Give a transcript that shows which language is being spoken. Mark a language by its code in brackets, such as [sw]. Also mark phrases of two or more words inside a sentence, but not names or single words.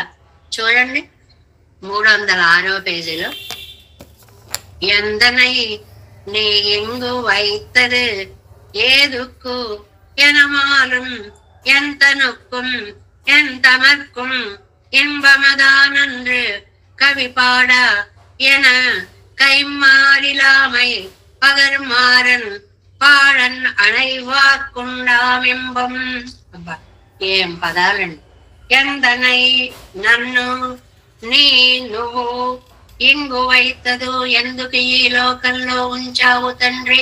[te] చూడండి 306వ పేజీలో, [ta] ఎందనై நீ எங்கு வைத்தது ஏதுக்கு எனமாலும் எந்த நொக்கும் என் தமர்க்கும் இன்பமதானன்று கவி பாட என கைமாறிலாமை பகர்மாறன் பாடன் அணைவார்க்குண்டாமின்பம். [te] అబ్బా ఏం పదాలండి! ఎందనై నన్ను, నీ నువ్వు, [ta] இங்கு வைத்தது [te] ఎందుకు ఈ లోకంలో ఉంచావు తండ్రి?